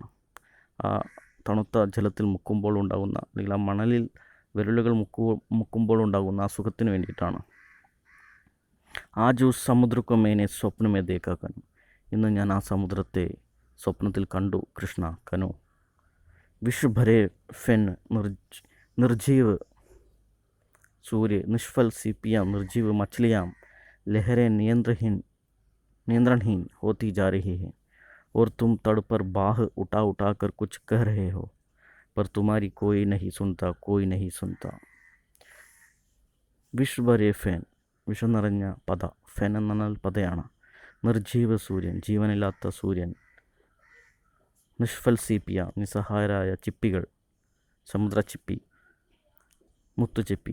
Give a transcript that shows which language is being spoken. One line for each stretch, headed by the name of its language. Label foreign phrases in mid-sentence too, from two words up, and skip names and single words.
Malayalam: ആ തണുത്ത ജലത്തിൽ മുക്കുമ്പോൾ ഉണ്ടാകുന്ന, അല്ലെങ്കിൽ ആ മണലിൽ വിരലുകൾ മുക്കുമ്പോൾ ഉണ്ടാകുന്ന ആ സുഖത്തിന് വേണ്ടിയിട്ടാണ്.
Hindi: आज उस समुद्र को मैंने स्वप्न में देखा कनु.
Malayalam: ഇന്ന് ഞാൻ ആ സമുദ്രത്തെ സ്വപ്നത്തിൽ കണ്ടു കൃഷ്ണ.
Hindi: कनु विष भरे फेन निर्जीव सूर्य, निष्फल सीपियाँ, निर्जीव मछलियाँ, लहरें नियंत्रणहीन होती जा रही है और तुम तट पर बाह उठा उठा कर कुछ कह रहे हो, पर तुम्हारी कोई नहीं सुनता, कोई नहीं सुनता. विष भरे फेन,
Malayalam: വിഷം നിറഞ്ഞ പത. ഫെൻ എന്നാൽ പതയാണ്. നിർജീവ സൂര്യൻ, ജീവനില്ലാത്ത സൂര്യൻ.
Hindi: निष्फल सीपियाँ,
Malayalam: നിസ്സഹായരായ ചിപ്പികൾ, സമുദ്രച്ചിപ്പി, മുത്തുച്ചിപ്പി.